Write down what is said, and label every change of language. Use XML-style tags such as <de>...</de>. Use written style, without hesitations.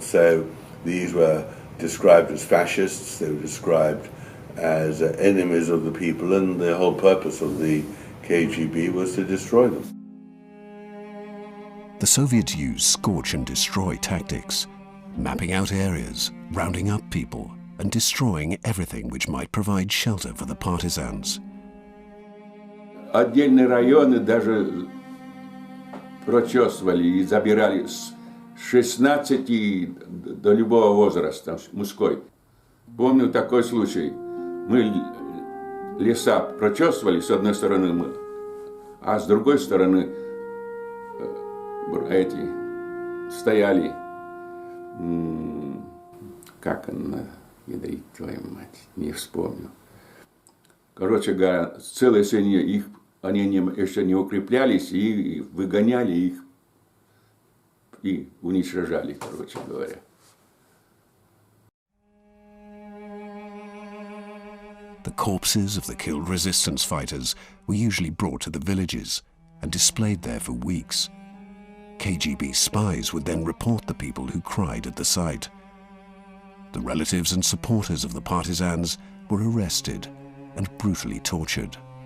<en>So these were described as fascists, they were described as enemies of the people, and the whole purpose of the KGB was to destroy them. The Soviets used scorch and destroy tactics, mapping out areas, rounding up people, and destroying everything which might provide shelter for the partisans.</en> <ru>Отдельные районы даже прочесывали и забирали с 16 до любого возраста, мужской. Помню такой случай. Мы леса прочесывали с одной стороны, а с другой стороны эти стояли, как она, ядрить твою мать, не вспомню. Короче говоря, целые семьи их, они еще не укреплялись и выгоняли их и уничтожали, короче говоря.</ru> <en>The corpses of the killed resistance fighters were usually brought to the villages and displayed there for weeks. KGB spies would then report the people who cried at the sight. The relatives and supporters of the partisans were arrested and brutally tortured.</en>